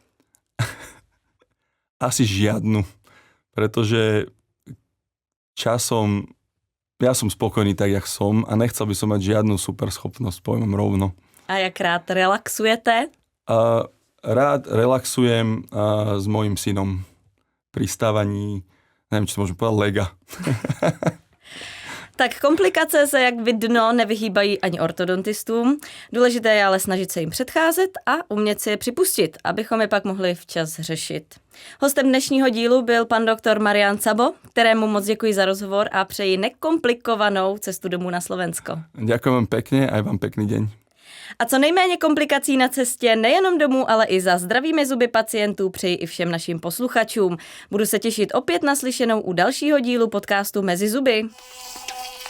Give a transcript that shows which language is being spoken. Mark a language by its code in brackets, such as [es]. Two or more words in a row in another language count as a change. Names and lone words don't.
[sk] Asi žiadnu, pretože časom ja som spokojný tak, jak som a nechcel by som mať žiadnu superschopnosť, poviem rovno. [cs] A jak rád relaxujete? [sk] Rád relaxujem s mojím synom pri stávaní, neviem, či to môžem povedať, lega. [cs] Tak komplikace se jak vidno nevyhýbají ani ortodontistům. Důležité je ale snažit se jim předcházet a umět si je připustit, abychom je pak mohli včas řešit. Hostem dnešního dílu byl pan doktor Marián Szabo, kterému moc děkuji za rozhovor a přeji nekomplikovanou cestu domů na Slovensko. [sk] Ďakujem vám pekne, aj vám pekný deň. [cs] A co nejméně komplikací na cestě nejenom domů, ale i za zdravými zuby pacientů přeji i všem našim posluchačům. Budu se těšit opět na slyšenou u dalšího dílu podcastu Mezi zuby.